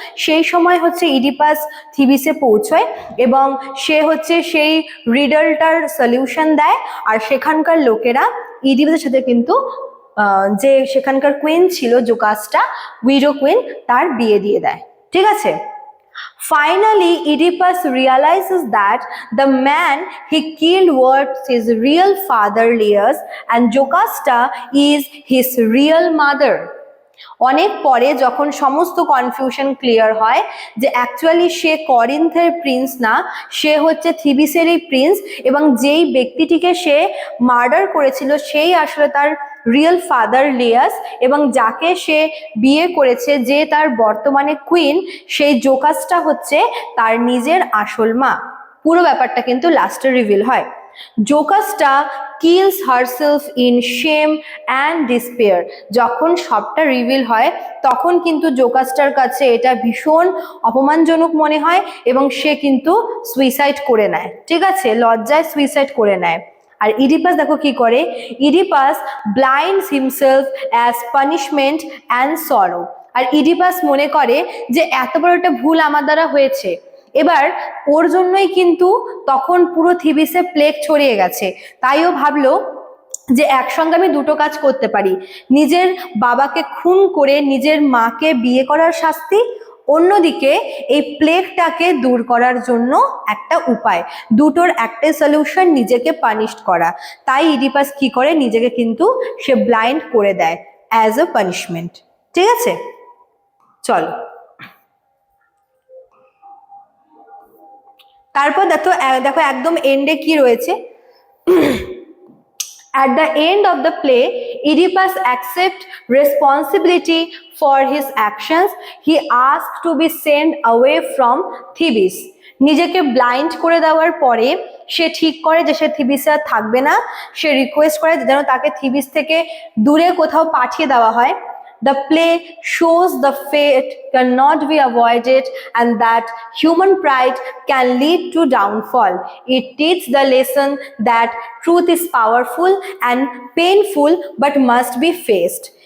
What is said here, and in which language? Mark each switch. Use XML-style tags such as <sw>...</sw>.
<bn>সেই সময় হচ্ছে ইডিপাস থিবিসে পৌঁছয় এবং সে হচ্ছে সেই রিডলটার সলিউশন দেয়, আর সেখানকার লোকেরা ইডিপাসের সাথে কিন্তু যে সেখানকার কুইন ছিল জোকাস্টা, উইডো কুইন, তার বিয়ে দিয়ে দেয়, ঠিক আছে।</bn> <en>Finally, Oedipus realizes that the man he killed was his real father Laius and Jocasta is his real mother.</en> <bn>অনেক পরে যখন সমস্ত কনফিউশন ক্লিয়ার হয় যে অ্যাকচুয়ালি সে করিন্থের প্রিন্স না, সে হচ্ছে থিবিসেরই প্রিন্স, এবং যেই ব্যক্তিটিকে সে মার্ডার করেছিল সেই আসলে তার রিয়েল ফাদার লিয়াস, এবং যাকে সে বিয়ে করেছে যে তার বর্তমানে কুইন, সেই জোকাসটা হচ্ছে তার নিজের আসল মা। পুরো ব্যাপারটা কিন্তু লাস্টে রিভিল হয়।</bn> <en>Jocasta kills herself in shame and despair.</en> <bn>যখন সবটা রিভিল হয় তখন কিন্তু জোকাস্টার কাছে এটা ভীষণ অপমানজনক মনে হয় এবং সে কিন্তু সুইসাইড করে নেয়, ঠিক আছে, লজ্জায় সুইসাইড করে নেয়। আর ইডিপাস দেখো কি করে,</bn> <en>Oedipus blinds himself as punishment and sorrow.</en> <bn>আর ইডিপাস মনে করে যে এত বড় একটা ভুল আমার দ্বারা হয়েছে, এবার ওর জন্যই কিন্তু তখন পুরো থিবিসে প্লেগ ছড়িয়ে গেছে। তাই ও ভাবলো যে একসঙ্গে আমি দুটো কাজ করতে পারি, নিজের বাবাকে খুন করে নিজের মাকে বিয়ে করার শাস্তি, অন্যদিকে এই প্লেগটাকে দূর করার জন্য একটা উপায়, দুটোর একটাই সলিউশন, নিজেকে পানিশ করা। তাই ইডিপাস কি করে, নিজেকে কিন্তু সে ব্লাইন্ড করে দেয়</bn> <en>as a punishment,</en> <bn>ঠিক আছে। চলো তারপর দেখো দেখো একদম এন্ডে কি রয়েছে।</bn> <en>At the end of the play, Oedipus accepts responsibility for his actions. He asks to be sent away from Thebes.</en> <bn>নিজেকে ব্লাইন্ড করে দেওয়ার পরে সে ঠিক করে যে সে থিবিসে আর থাকবে না। সে রিকোয়েস্ট করে যেন তাকে থিবিস থেকে দূরে কোথাও পাঠিয়ে দেওয়া হয়।</bn> <en>The play shows the fate cannot be avoided and that human pride can lead to downfall. It teaches the lesson that truth is powerful and painful but must be faced.</en>